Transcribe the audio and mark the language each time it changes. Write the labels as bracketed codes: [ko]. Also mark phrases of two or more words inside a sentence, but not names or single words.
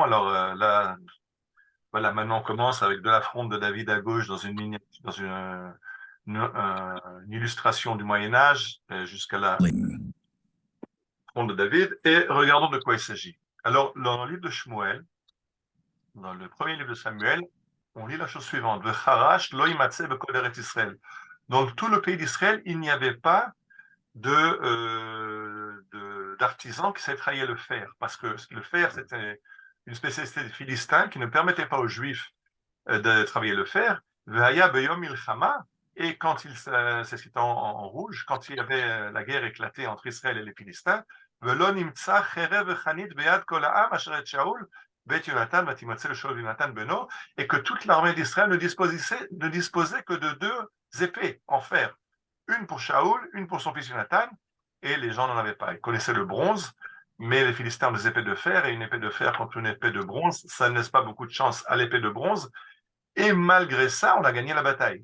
[fr] Alors là, voilà, maintenant on commence avec de la fronde de David à gauche dans une illustration du Moyen-Âge jusqu'à la fronde de David. Et regardons de quoi il s'agit. Alors, dans le livre de Shmuel, dans le premier livre de Samuel, on lit la chose suivante. [he] וחרש לא ימצא בכל ארץ ישראל. [fr] Dans tout le pays d'Israël, il n'y avait pas d'artisans qui savaient travailler le fer, parce que le fer, c'était une spécialité des Philistins qui ne permettait pas aux Juifs de travailler le fer. [he] והיה ביום מלחמה, [fr] et quand c'est cité en rouge, quand il y avait la guerre éclatée entre Israël et les Philistins, [he] ולא נמצא חרב וחנית ביד כל העם אשר את שאול בת יונתן ותמצא שאול יונתן בנו, [fr] et que toute l'armée d'Israël ne disposait que de 2 épées en fer, une pour Shaul, une pour son fils Yonatan, et les gens n'en avaient pas. Ils connaissaient le bronze, mais les Philistins ont des épées de fer, et une épée de fer contre une épée de bronze, ça ne laisse pas beaucoup de chance à l'épée de bronze, et malgré ça, on a gagné la bataille.